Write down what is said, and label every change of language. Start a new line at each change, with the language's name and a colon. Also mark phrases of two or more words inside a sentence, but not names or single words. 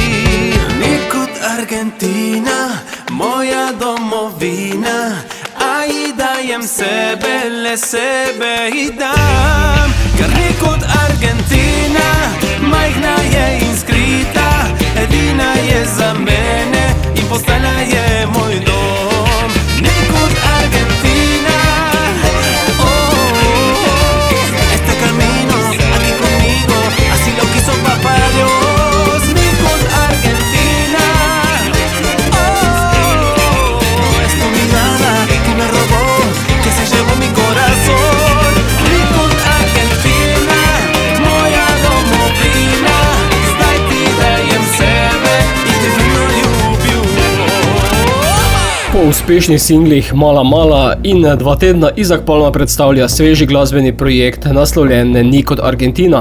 Slovenian: Ni kot Argentina, moja domovina, a ji dajem sebe, le sebe ji dam. Ker ni kot Argentina, majhna je in skrita, edina je za mene in postala je moj dom. Ni kot Argentina,
Spanish: este camino aquí conmigo, así lo quiso papá Dios.
Slovenian: Ni kot Argentina,
Spanish: es tu mirada que me robó, que se llevó mi corazón.
Slovenian: Ni kot Argentina, moja domovina, zdaj ti dajem sebe in te vedno ljubil. Po uspešnih singlih Mala Mala in 2 tedna Isak Palma predstavlja sveži glasbeni projekt naslovljen Ni kot Argentina.